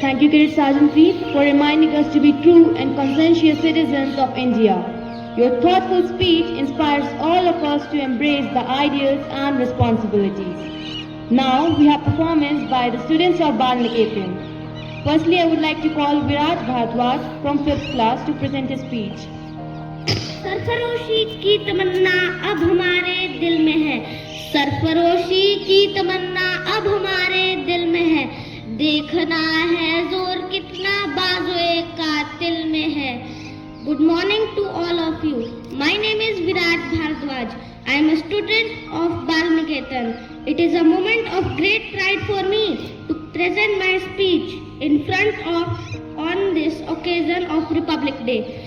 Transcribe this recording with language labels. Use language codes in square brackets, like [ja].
[en] Thank you, Cadet Sergeant Preet, for reminding us to be true and conscientious citizens of India. Your thoughtful speech inspires all of us to embrace the ideals and responsibilities. Now we have performance by the students of Bal Niketan. Firstly, I would like to call Viraj Bharadwaj from 5th class to present his speech. [hi] सरफरोशी की तमन्ना अब हमारे दिल में है, सरफरोशी की तमन्ना अब हमारे दिल में है, देखना है जोर कितना बाजुए कातिल में है. [en] Good morning to all of you. My name is Viraj Bharadwaj. I am a student of Bal Niketan. It is a moment of great pride for me to present my speech in front of on this occasion of Republic Day.